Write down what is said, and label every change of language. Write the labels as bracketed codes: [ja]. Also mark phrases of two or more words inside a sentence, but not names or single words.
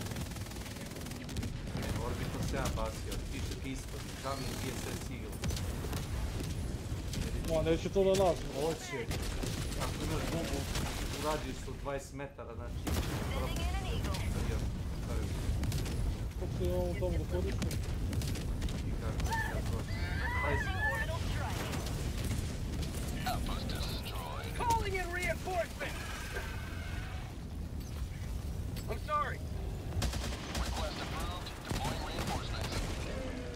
[sr] Orbital se ja basio, piše ti ispod, [en] incoming DSS Eagle. [sr] Ma, neće to na nas. Hoće. Ako imaš bombu u radijusu 20 metara, znači... Kako se imamo tamo da koristim? I kako, [en] Outpost destroyed. Calling in reinforcements. I'm sorry. Request approved. Deploying reinforcements.